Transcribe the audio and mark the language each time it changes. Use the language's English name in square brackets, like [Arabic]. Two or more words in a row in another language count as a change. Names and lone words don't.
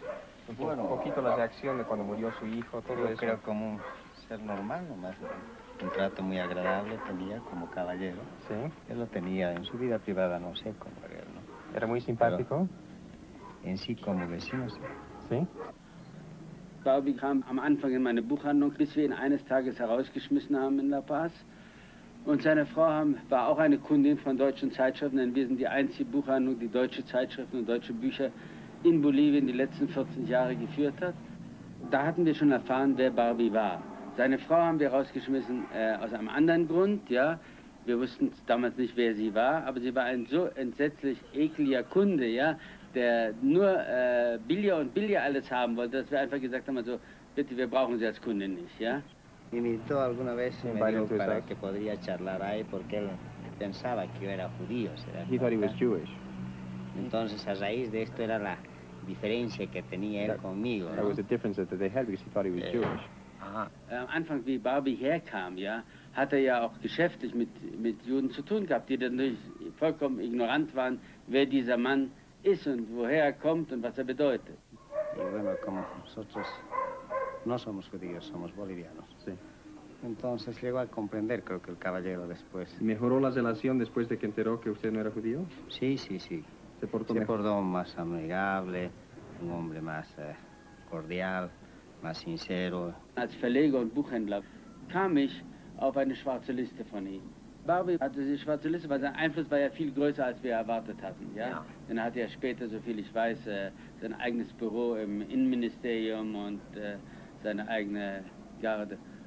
[Spanish] Un poquito la reacción de cuando murió su hijo, todo eso. Creo como un ser normal nomás. Un trato muy agradable tenía como caballero. Sí. Él lo tenía en su vida privada, no sé cómo era, ¿no? ¿Era muy simpático? Pero en sí como vecino, sí. ¿Sí? [German] Barbie kam am Anfang in meine Buchhandlung, bis wir ihn eines Tages herausgeschmissen haben in La Paz. Und seine Frau war auch eine Kundin von deutschen Zeitschriften, denn wir sind die einzige Buchhandlung, die deutsche Zeitschriften und deutsche Bücher in Bolivien die letzten 14 Jahre geführt hat. Da hatten wir schon erfahren, wer Barbie war. Seine Frau haben wir rausgeschmissen aus einem anderen Grund, ja. Wir wussten damals nicht, wer sie war, aber sie war ein so entsetzlich ekliger Kunde, ja, der nur billiger alles haben wollte, dass wir einfach gesagt haben, also, bitte, wir brauchen sie als Kunde nicht, ja. [Spanish] Me invitó alguna vez y me dijo para que podría charlar ahí porque él pensaba que yo era judío. [English] He thought he was Jewish. [Spanish] Entonces, a raíz de esto era la diferencia que tenía él conmigo. [English] That was the difference that they had because he thought he was Jewish. [German] Am Anfang, wie Barbie herkam, ja, hat ja auch geschäftlich mit Juden zu tun gehabt, die dann vollkommen ignorant waren, wer dieser Mann ist und woher er kommt und was er bedeutet. [Spanish] Y bueno, como nosotros no somos judíos, somos bolivianos. Sí. Entonces llegó a comprender, creo que el caballero después. ¿Mejoró la relación después de que enteró que usted no era judío? Sí. ¿Se portó más amigable, un hombre más cordial, más sincero. [German] Als Verleger und Buchhändler kam ich auf eine schwarze Liste von ihm. Barbie hatte die schwarze Liste, weil sein Einfluss war ja viel größer, als wir erwartet hatten. Ja? Dann hatte er später, soviel ich weiß, sein eigenes Büro im Innenministerium und seine eigene Garde.